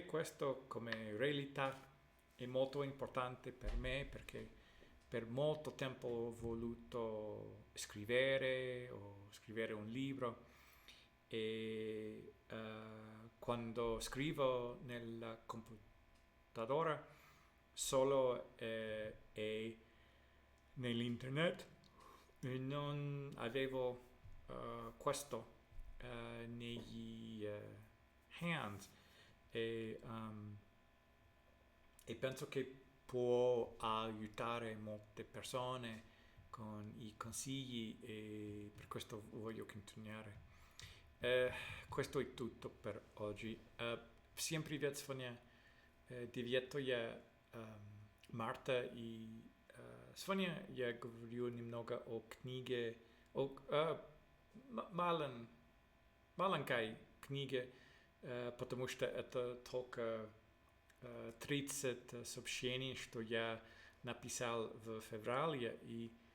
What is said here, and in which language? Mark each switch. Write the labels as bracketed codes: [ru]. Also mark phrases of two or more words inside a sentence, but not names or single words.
[it] questo come realtà è molto importante per me perché per molto tempo ho voluto scrivere o scrivere un libro e quando scrivo nel computadora solo e nell'internet e non avevo questo negli hands e penso che può aiutare molte persone con i consigli e per questo voglio continuare. Questo è tutto per oggi. [ru] Всем привет, сегодня 9 марта, и сегодня я говорю немного о книге, о маленькой книге, потому что это только 30 сообщений, что я написал в феврале, и